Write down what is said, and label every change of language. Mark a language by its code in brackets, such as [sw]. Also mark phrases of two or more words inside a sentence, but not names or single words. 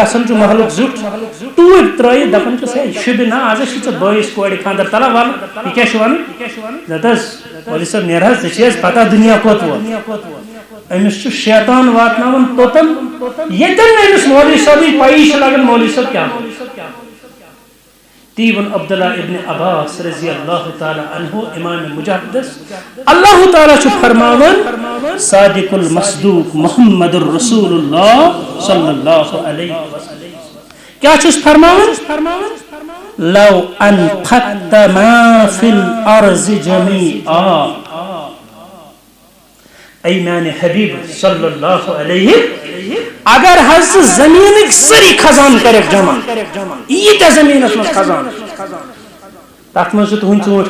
[ks] گژھان چھُ محلُک زیُٹھ ٹوٗرۍ ترٲیِتھ دپان چھُس ہے شُبہِ نا آز چھِ ژےٚ بٲیِس کورِ خانٛدر تلہ ولہٕ یہِ کیٛاہ چھُ ونان دپ حظ مولوی صٲب نیر حظ ژےٚ چھِ حظ پتہ دُنیا کوٚت ووت أمِس چھُ شیطان واتناوان توٚتن ییٚتٮ۪ن نہٕ أمِس مولوی صٲبٕنۍ پَیی چھِ لگان مولوی صٲب کیٛاہ تی ون عبداللہ ابن عباس [ar] رضی اللہ تعالی عنہ [ks] امام مجاہدس اللہ تعالیٰ چھُ فرماوان [ar] صادق المصدوق محمد الرسول اللہ صلی اللہ علیہ وسلم [ks] کیا چھُس فرماوان [ar] لو انفقت ما فی الارض جمیعا [ks] اے میانہِ حبیب [ar] صلی اللہ علیہ [ks] اگر حض زمینک سری خزان کرک جمع ییٖتیاہ زمینس منٛز خزان تتھ منٛز چھُ تُہُنٛد ژوٗنٛٹھۍ